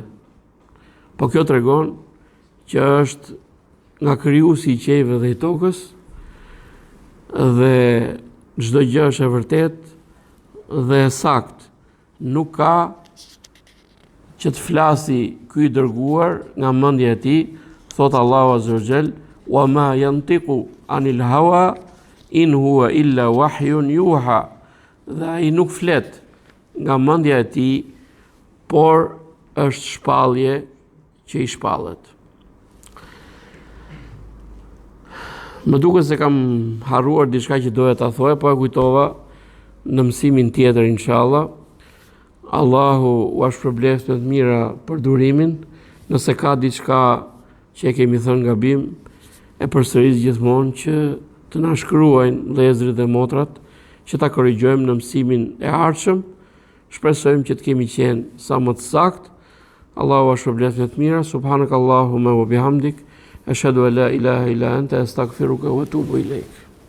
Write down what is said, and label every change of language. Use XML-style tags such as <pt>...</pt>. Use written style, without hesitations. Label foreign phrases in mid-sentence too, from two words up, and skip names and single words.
<sq>Po kjo tregon që është nga krijuesi i qiellit dhe i tokës dhe çdo gjë është e vërtetë dhe e saktë. Nuk ka që të flasi ky i dërguar nga mendja e tij, thot Allahu</sq> <ar>عز وجل: "وما ينطق عن الهوى إن هو إلا وحي يوحى."</ar> <sq>Dhe ai nuk flet nga mendja e tij, por është shpallje që i shpallet. Më duket se kam harruar diçka që doja ta thoja, po e kujtova në mësimin tjetër inshallah. Allahu u shpërbleft me të mira për durimin. Nëse ka diçka që e kemi thënë gabim, e përsëris gjithmonë që të na shkruajnë vëllezërit dhe motrat, që ta korrigjojmë në mësimin e ardhshëm. Shpresojmë që të kemi qenë sa më të saktë. Allahu u shpërbleft me të mira.</sq> <ar>سبحانك اللهم وبحمدك، أشهد أن لا إله إلا أنت، أستغفرك وأتوب إليك.</ar>